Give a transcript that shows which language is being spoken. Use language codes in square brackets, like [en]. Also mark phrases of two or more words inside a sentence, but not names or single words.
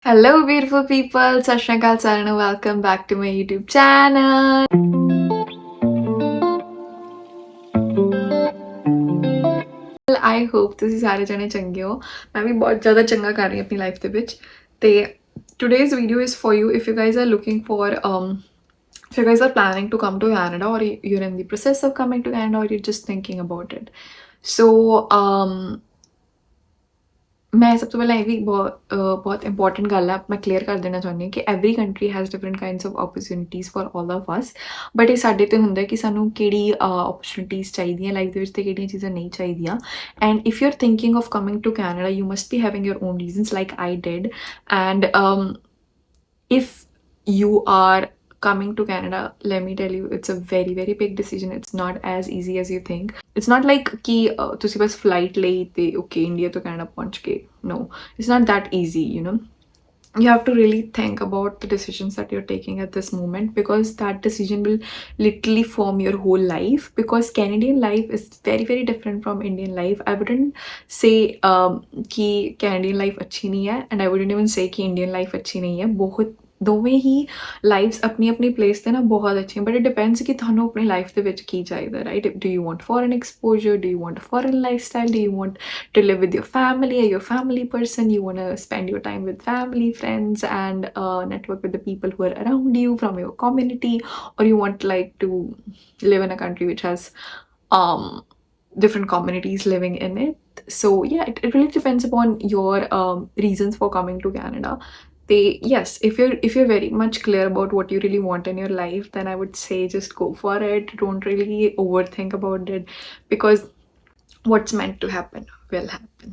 [en] Hello, beautiful people. [pa] ਸਤ ਸ੍ਰੀ ਅਕਾਲ ਸਾਰਿਆਂ. [en] Welcome back to my YouTube channel. I hope [pa] ਤੁਸੀਂ ਸਾਰੇ ਜਣੇ ਚੰਗੇ ਹੋ ਮੈਂ ਵੀ ਬਹੁਤ ਜ਼ਿਆਦਾ ਚੰਗਾ ਕਰ ਰਹੀ ਹਾਂ ਆਪਣੀ ਲਾਈਫ ਦੇ ਵਿੱਚ ਤੇ [en] today's video is for you if you guys are looking for if you guys are planning to come to Canada or you're in the process of coming to Canada or you're just thinking about it. So [pa] ਮੈਂ ਸਭ ਤੋਂ ਪਹਿਲਾਂ ਇਹ ਵੀ ਬਹੁਤ ਇੰਪੋਰਟੈਂਟ ਗੱਲ ਹੈ ਮੈਂ ਕਲੀਅਰ ਕਰ ਦੇਣਾ ਚਾਹੁੰਦੀ ਹਾਂ ਕਿ [en] every country has different kinds of opportunities for all of us but [pa] ਇਹ ਸਾਡੇ ਤੇ ਹੁੰਦਾ ਕਿ ਸਾਨੂੰ ਕਿਹੜੀ ਓਪਰਚੁਨਿਟੀਜ਼ ਚਾਹੀਦੀਆਂ ਲਾਈਫ ਦੇ ਵਿੱਚ ਤੇ ਕਿਹੜੀਆਂ ਚੀਜ਼ਾਂ ਨਹੀਂ ਚਾਹੀਦੀਆਂ [en] and if you are thinking of coming to Canada you must be having your own reasons like I did and if you are coming to Canada, let me tell you, it's a very, very big decision. It's not as easy as you think. It's not like [pa] कि तुसी बस flight ले ते okay India to Canada पहुंच के. [en] No, it's not that easy, you know. You have to really think about the decisions that you're taking at this moment because that decision will literally form your whole life because Canadian life is very, very different from Indian life. I wouldn't say कि Canadian life [hi] अच्छी नहीं है [en] and I wouldn't even say कि Indian life [hi] अच्छी नहीं है बहुत [pa] ਦੋਵੇਂ ਹੀ ਲਾਈਫਸ ਆਪਣੀ ਆਪਣੀ ਪਲੇਸ ਤੇ ਨਾ ਬਹੁਤ ਅੱਛੀਆਂ [en] but it depends [pa] ਕਿ ਤੁਹਾਨੂੰ ਆਪਣੀ ਲਾਈਫ ਦੇ ਵਿੱਚ ਕੀ ਚਾਹੀਦਾ [en] right do you want foreign exposure do you want foreign life style do you want to live with your family or you're a family person you want to spend your time with family friends and network with the people who are around you from your community or you want like to live in a country which has different communities living in it so yeah it really depends upon your reasons for coming to Canada yes if you're very much clear about what you really want in your life then I would say just go for it don't really overthink about it because what's meant to happen will happen.